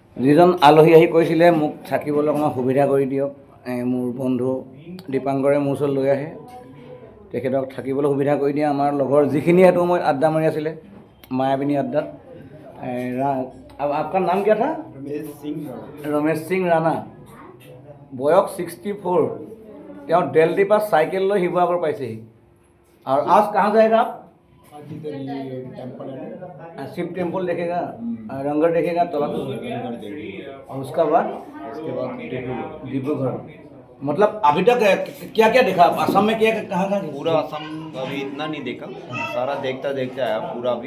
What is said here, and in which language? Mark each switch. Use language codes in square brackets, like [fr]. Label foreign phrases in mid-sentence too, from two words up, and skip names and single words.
[as] যিজন আলহী আহি কৈছিলে মোক থাকিবলৈ অকণমান সুবিধা কৰি দিয়ক, মোৰ বন্ধু দীপাংকৰে মোৰ ওচৰত লৈ আহে, তেখেতক থাকিবলৈ সুবিধা কৰি দিয়ে। আমাৰ লগৰ যিখিনি হেতু মই আড্ডা মাৰি আছিলে মায়াবিনী আড্ডাত। আপোনাৰ নাম [hi] क्या था? [as] ৰমেশ সিং ৰাণা। বয়স 64। তেওঁ দিল্লীৰ পৰা চাইকেল লৈ শিৱসাগৰ পাইছেহি। [hi] আৰু आज कहाँ जाएगा आप? शिव टेम्पल देखेगा, रंगढ़ देखेगा, तला और उसका बाद डिब्रूगढ़। मतलब अभी तक क्या क्या देखा आप? असम में क्या कहाँ कहाँ? पूरा असम अभी इतना नहीं देखा, सारा देखता देखता आया पूरा भी।